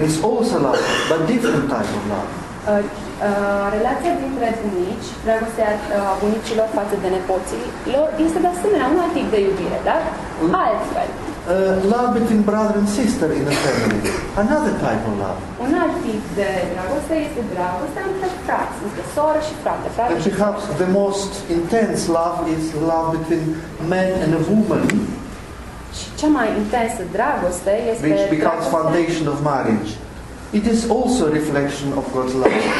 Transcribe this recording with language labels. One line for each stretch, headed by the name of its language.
English: It's also love, but different type of love.
Romanian: Relația dintre bunici, dragostea bunicilor față de nepoților, este de asemenea un alt tip de iubire, dar altfel.
English: Love between brother and sister in a family. Another type of love.
Romanian: Un alt tip de dragoste este dragostea între frați, între soră și frate.
English: And perhaps the most intense love is love between man and a woman,
Romanian: și cea mai intensă dragoste este
English: which becomes foundation of marriage. It is also a reflection of God's love.